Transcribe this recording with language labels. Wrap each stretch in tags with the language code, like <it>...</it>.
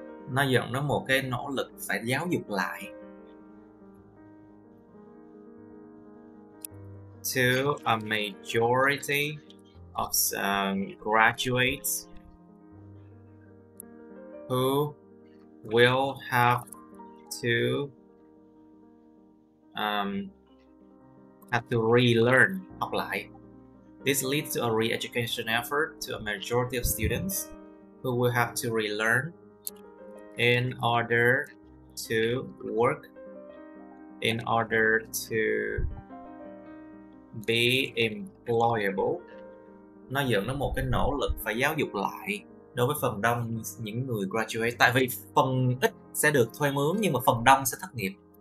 <vi>Nó dẫn đến một cái nỗ lực phải giáo dục lại.</vi> <en>To a majority of graduates who will have to have to relearn,</en> <vi>học lại.</vi> <en>This leads to a re-education effort to a majority of students who will have to relearn in order to work, in order to be employable.</en> <vi>Nó dẫn đến một cái nỗ lực phải giáo dục lại đối với phần đông những người graduate. Tại vì phần ít sẽ được thuê mướn nhưng mà phần đông sẽ thất nghiệp.</vi>